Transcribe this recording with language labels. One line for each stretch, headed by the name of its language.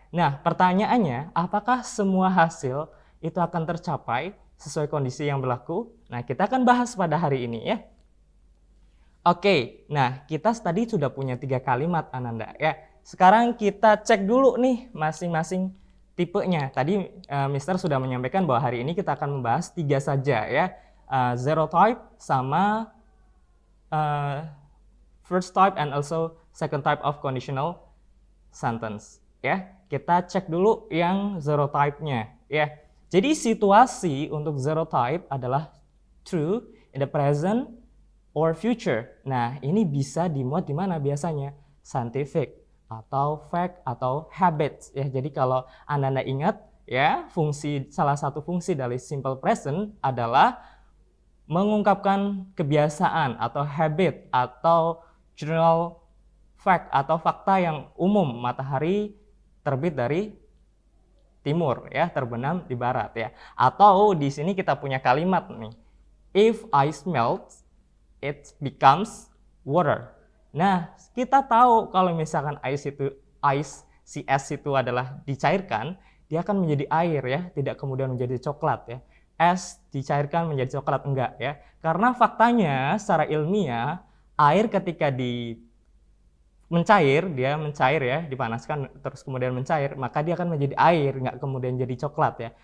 Indonesian: Nah, pertanyaannya, apakah semua hasil itu akan tercapai sesuai kondisi yang berlaku? Nah, kita akan bahas pada hari ini ya. Oke, nah kita tadi sudah punya 3 kalimat Ananda ya. Sekarang kita cek dulu nih masing-masing tipenya. Tadi Mister sudah menyampaikan bahwa hari ini kita akan membahas 3 saja ya.
English: Zero type
Indonesian: sama
English: first type and also second type of conditional sentence ya.
Indonesian: Kita cek dulu yang zero type-nya ya. Jadi situasi untuk zero type adalah
English: true in the present or future.
Indonesian: Nah, ini bisa dimuat di mana biasanya? Scientific atau fact atau habits ya. Jadi kalau Anda ingat ya, salah satu fungsi dari simple present adalah mengungkapkan kebiasaan atau habit atau general fact atau fakta yang umum. Matahari terbit dari timur ya, terbenam di barat ya. Atau di sini kita punya kalimat nih.
English: If ice melts, it becomes water.
Indonesian: Nah, kita tahu kalau misalkan si es itu adalah dicairkan, dia akan menjadi air ya, tidak kemudian menjadi coklat ya. Es dicairkan menjadi coklat enggak ya. Karena faktanya secara ilmiah, air ketika dia mencair ya, dipanaskan terus kemudian mencair, maka dia akan menjadi air, nggak kemudian jadi coklat ya.